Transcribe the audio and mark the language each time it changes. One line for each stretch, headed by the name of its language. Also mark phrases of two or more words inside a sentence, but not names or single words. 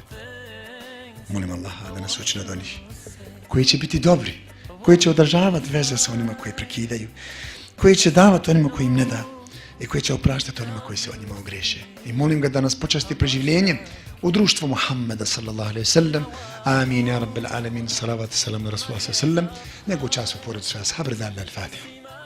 Bosnian: Molim Allaha da nas učini od onih koji će biti dobri, koji će održavati veze sa onima koji prekidaju, koji će davati onima koji im ne da i koji će opraštati onima koji se o njima ogreše. I molim ga da nas počasti preživljenjem u društvu Muhammeda
Arabic: صلى الله عليه سلم. آمين يا رب العالمين,
Bosnian: salavat, salam na Rasulullah
Arabic: صلى الله عليه سلم.
Bosnian: Nego čas u porodicu ashab, rada al-Fatiha.